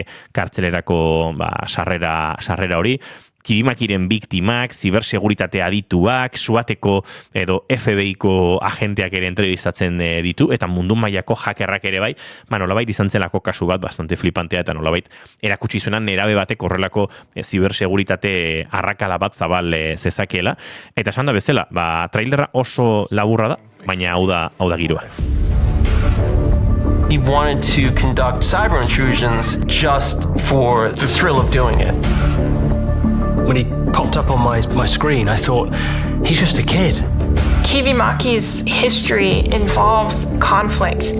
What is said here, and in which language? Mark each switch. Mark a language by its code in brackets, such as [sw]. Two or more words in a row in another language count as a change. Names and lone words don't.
[eu] kartzelerako sarrera hori, Kibimakiren biktimak, ziberseguritate adituak, SWATeko edo FBI-ko agenteak ere entrevistatzen ditu, eta mundu mailako hackerrak ere bai, nolabait izan zelako kasu bat [es] bastante flipantea, [eu] eta nolabait erakutsi zuenan nerabe batek horrelako ziberseguritate arrakala bat zabal zezakela, eta esan da bezala, trailerra oso laburra da, baina hau da giroa. [en] He wanted to conduct cyber intrusions just for the thrill of doing it. When he popped up on my screen, I thought, he's just a kid. Kivimaki's history involves conflict.